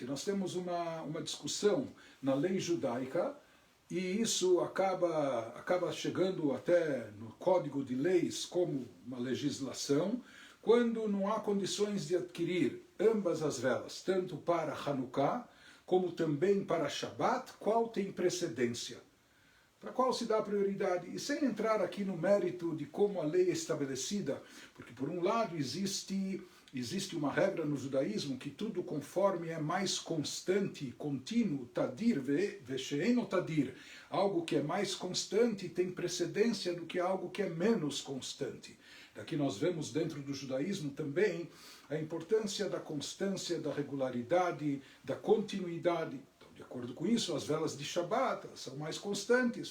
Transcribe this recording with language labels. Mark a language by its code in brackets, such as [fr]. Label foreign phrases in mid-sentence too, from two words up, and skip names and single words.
[pt] Nós temos uma discussão na lei judaica, e isso acaba chegando até no código de leis como uma legislação, quando não há condições de adquirir ambas as velas, tanto para Hanukkah como também para Shabbat, qual tem precedência, para qual se dá prioridade. E sem entrar aqui no mérito de como a lei é estabelecida, porque por um lado existe existe uma regra no judaísmo que tudo conforme é mais constante, contínuo, [he] תדיר ושאינו תדיר, [pt] algo que é mais constante tem precedência do que algo que é menos constante. Daqui nós vemos dentro do judaísmo também a importância da constância, da regularidade, da continuidade. Então, de acordo com isso, as velas de Shabat são mais constantes.